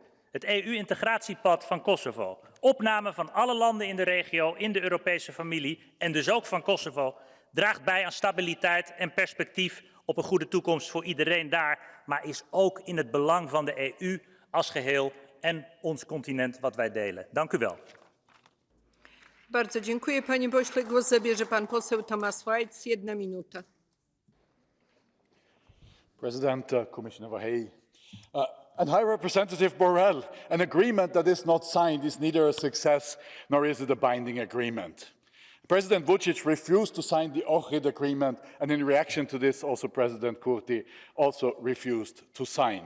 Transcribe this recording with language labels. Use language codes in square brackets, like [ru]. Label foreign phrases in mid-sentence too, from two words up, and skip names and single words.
[nl] Het EU-integratiepad van Kosovo. Opname van alle landen in de regio in de Europese familie en dus ook van Kosovo draagt bij aan stabiliteit en perspectief op een goede toekomst voor iedereen daar, maar is ook in het belang van de EU als geheel en ons continent wat wij delen. Dank u wel. [pl] Bardzo dziękuję, panie pośle. Głos zabierze pan poseł Thomas Weitz. 1 minuta. [en] President, Commissioner Vahey, and High Representative Borrell, an agreement that is not signed is neither a success nor is it a binding agreement. President Vučić refused to sign the Ohrid agreement, and in reaction to this, also President Kurti also refused to sign.